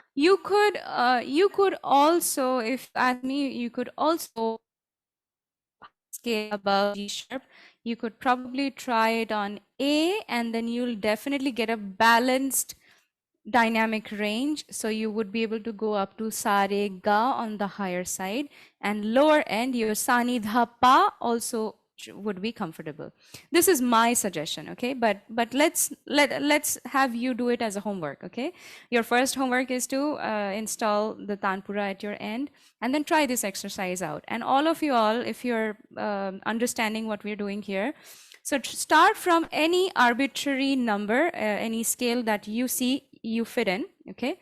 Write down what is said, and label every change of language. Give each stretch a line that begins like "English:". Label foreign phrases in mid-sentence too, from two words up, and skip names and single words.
English: You could also, if you ask me, you could also scale above G sharp. You could probably try it on A, and then you'll definitely get a balanced dynamic range. So you would be able to go up to sa re ga on the higher side, and lower end your sa ni dha pa also would be comfortable. This is my suggestion, okay? But let's have you do it as a homework, okay? Your first homework is to install the tanpura at your end, and then try this exercise out. And all of you all, if you're understanding what we're doing here, so start from any arbitrary number, any scale that you see you fit in, okay?